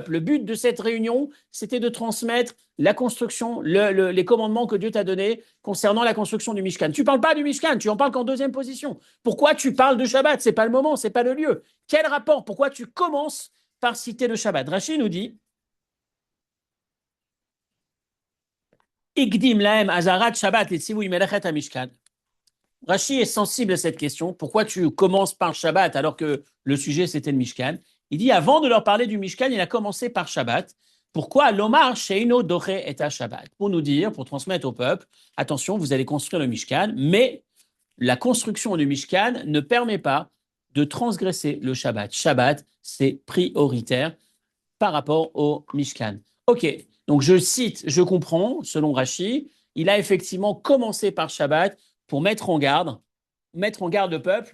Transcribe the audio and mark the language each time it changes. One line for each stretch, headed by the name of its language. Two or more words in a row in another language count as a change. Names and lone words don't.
French: Le but de cette réunion, c'était de transmettre la construction, les commandements que Dieu t'a donnés concernant la construction du Mishkan. Tu ne parles pas du Mishkan, tu en parles qu'en deuxième position. Pourquoi tu parles de Shabbat? Ce n'est pas le moment, ce n'est pas le lieu. Quel rapport? Pourquoi tu commences par citer le Shabbat? Rashi nous dit,
Hebrew: הקדים להם אזהרת שבת את ציווי מלאכת המשכן.
French: Rashi est sensible à cette question. Pourquoi tu commences par Shabbat alors que le sujet c'était le Mishkan? Il dit avant de leur parler du Mishkan, il a commencé par Shabbat. Pourquoi
Hebrew: לומר שאינו דוחה את
French: à Shabbat? Pour nous dire, pour transmettre au peuple, attention, vous allez construire le Mishkan, mais la construction du Mishkan ne permet pas de transgresser le Shabbat. Shabbat, c'est prioritaire par rapport au Mishkan. Ok, donc je cite, je comprends, selon Rashi, il a effectivement commencé par Shabbat pour mettre en garde le peuple.